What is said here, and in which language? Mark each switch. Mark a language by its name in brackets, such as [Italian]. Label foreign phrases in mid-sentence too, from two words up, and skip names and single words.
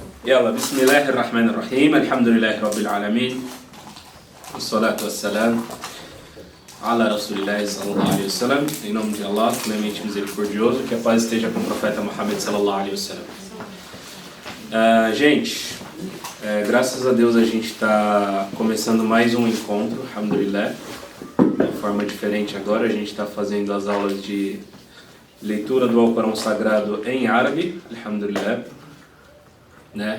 [Arabic] يلا بسم الله الرحمن الرحيم الحمد لله رب العالمين والصلاة والسلام على رسول الله صلى الله عليه وسلم. [Portuguese] Em nome de Allah, clemente e misericordioso, que a paz esteja com o profeta Muhammad [Arabic] صلى الله عليه وسلم. [Portuguese] Gente, graças a Deus a gente está começando mais um encontro, alhamdulillah, de forma diferente agora. A gente está fazendo as aulas de leitura do Alcorão Sagrado em árabe, alhamdulillah, né?